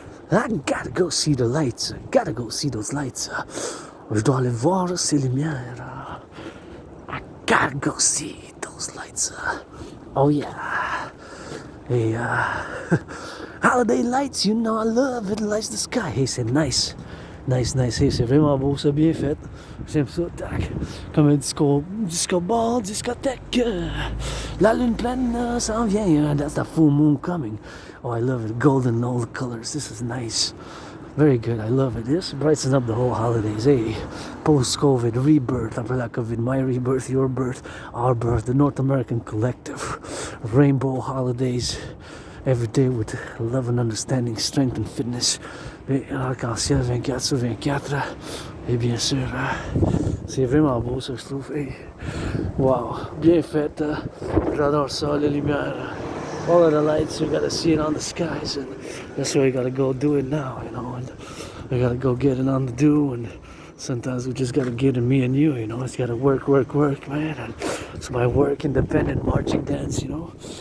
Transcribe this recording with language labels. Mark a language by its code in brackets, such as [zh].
[en] I gotta go see the lights. Gotta go see those lights. [fr] Je dois aller voir ces lumières. [en] I gotta go see those lights. Oh yeah. Hey, holiday lights, you know I love it. Lights the sky. Hey, [fr] c'est nice. Hey, c'est vraiment beau, c'est bien fait. J'aime ça, tac. Comme un disco ball, discothèque. La lune pleine s'en vient. [en] That's the full moon coming. Oh, I love it. Golden, all the colors. This is nice. Very good. I love it. This brightens up the whole holidays. Hey, post-COVID, rebirth. After [fr] la [en] COVID, my rebirth, your birth, our birth. The North American Collective. Rainbow holidays. Every day with love and understanding, strength and fitness. [fr] Et arc-en-ciel 24/24. Et bien sûr, c'est vraiment beau ça, je trouve. Hey, wow, bien fait. J'adore ça, les lumières. [en] All of the lights, you gotta see it on the skies, and that's why you gotta go do it now, you know. And we gotta go get it on the do, and sometimes we just gotta get it, me and you, you know. It's gotta work, man. And it's my work, independent marching dance, you know.